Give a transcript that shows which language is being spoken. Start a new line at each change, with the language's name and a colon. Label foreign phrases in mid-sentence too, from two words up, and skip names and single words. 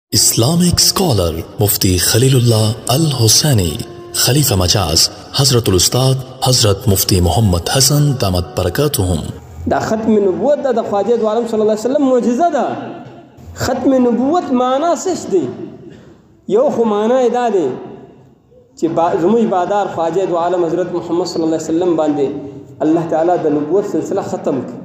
English: Islamic scholar Mufti Khalilullah Al-Husani, Khalifa Majaz, Hazratul Ustad Hazrat Mufti Muhammad Hassan Damat Barakatuhum.
Pashto: دا ختم نبوت دا خواجه دو عالم
Arabic: صلی الله علیه وسلم
Pashto: معجزه دا. ختم نبوت معنا سش دی؟ یو خو معنا دا دی چې زموږ بادار خواجه دو عالم حضرت محمد
Arabic: صلی الله علیه وسلم
Pashto: باندې الله تعالی د نبوت سلسله ختم کړ.